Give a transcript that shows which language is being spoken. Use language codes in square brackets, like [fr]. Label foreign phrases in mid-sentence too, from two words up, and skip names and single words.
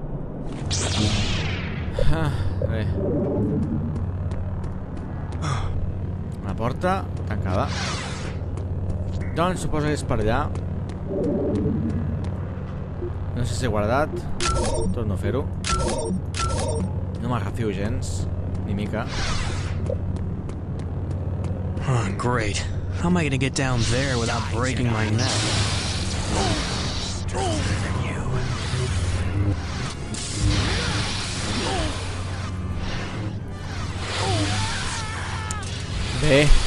[ca] Bé. Una porta tancada. Doncs suposo que és per allà. No sé si he guardat. Torno a fer-ho. No m'agafio gens. Ni mica. [en] Great. How am I gonna get down there without breaking my neck? [ca] Bé.